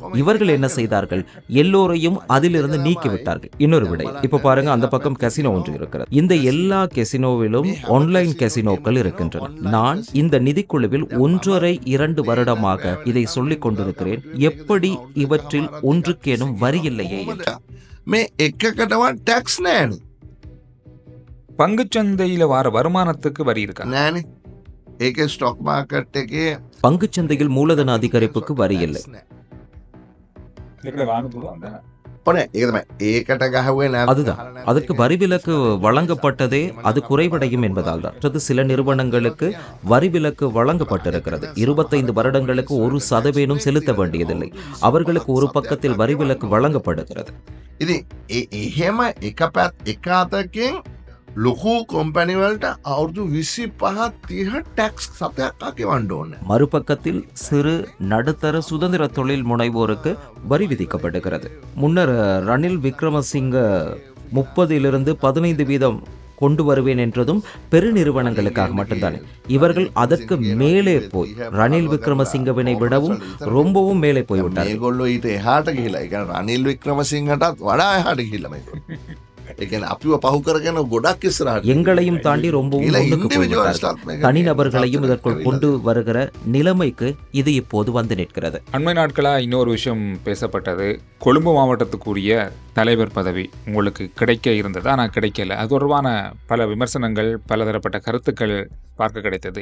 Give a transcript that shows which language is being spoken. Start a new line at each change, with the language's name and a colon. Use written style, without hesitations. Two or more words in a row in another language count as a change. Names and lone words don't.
Tamil: இவர்கள் என்ன செய்தார்கள், எல்லோரையும் அதிலிருந்து நீக்கிவிட்டார்கள். இன்னொரு விடை, இப்ப பாருங்க, அந்த பக்கம் கசினோ ஒன்று இருக்கிறது. இந்த எல்லா கசினோவிலும் ஆன்லைன் கசினோக்கள் இருக்கின்றன. நான் இந்த நிதிக்குழுவில் 1.5-2 வருடமாக இதை சொல்லிக் கொண்டிருக்கிறேன். எப்படி இவற்றில் ஒன்றுக்கேனும் வரி இல்லையே என்று.
Sinhala: මේ එකකටවත් ටැක්ස් නෑනේ.
Tamil: பங்குச்சந்தையில வர வருமானத்துக்கு வரி இருக்கா?
Sinhala: නෑනේ. ඒකේ
English: stock market
Sinhala: එකේ
Tamil: பங்குச்சந்தையில் மூலதன அதிகரிப்புக்கு வரி இல்லை.
Sinhala: ඔනේ ඒක තමයි. ඒකට ගහුවේ නැත්නම්
Tamil: அதுதான், அதற்கு வரி விலக்கு வழங்கப்பட்டதே அது குறைவடையும் என்பதால் தான். மற்றது சில நிறுவனங்களுக்கு வரி விலக்கு வழங்கப்பட்டிருக்கிறது. 25 வருடங்களுக்கு 1% செலுத்த வேண்டியதில்லை. அவர்களுக்கு ஒரு பக்கத்தில் வரி விலக்கு வழங்கப்படுகிறது.
Sinhala: ඉතින් එහෙම එක අතකින් ලොකු කොම්පැනි වලට අවුරුදු 25-30 ටැක්ස් සතයක් ගෙවන්න ඕනේ.
Tamil: மறுபக்கத்தில் சிறு நடுத்தர சுதந்திர தொழில் முனைவோருக்கு வரி விதிக்கப்படுகிறது. முன்னர் ரணில் விக்ரமசிங்க 30-15% கொண்டு வருவேன் என்றதும் பெருநிறுவனங்களுக்காக மட்டும்தானே. இவர்கள் அதற்கு மேலே போய் ரணில் விக்ரமசிங்கவினை விடவும் ரொம்பவும் மேலே போய்விட்டார்.
Sinhala: මේගොල්ලෝ ඊට එහාට ගිහිලා, ඒ කියන්නේ රනිල් වික්‍රමසිංහටත් වඩා එහාට ගිහිල්ලා මේගොල්ලෝ. ඒ කියන්නේ අපිව පහු කරගෙන ගොඩක් ඉස්සරහට
Tamil: எங்களையும் தாண்டி ரொம்பவும் முன்னுக்கு போய்விட்டார்கள். தனிநபர்களையும் இதற்குள் கொண்டு வருகிற நிலைமைக்கு இது இப்போது வந்து நிற்கிறது. அண்மை நாட்களா இன்னொரு விஷயம் பேசப்பட்டது. கொழும்பு மாவட்டத்துக்குரிய தலைவர் பதவி உங்களுக்கு கிடைக்க இருந்தது, ஆனால் கிடைக்கல. அது தொடர்பான பல விமர்சனங்கள், பலதரப்பட்ட கருத்துக்கள் பார்க்க கிடைத்தது.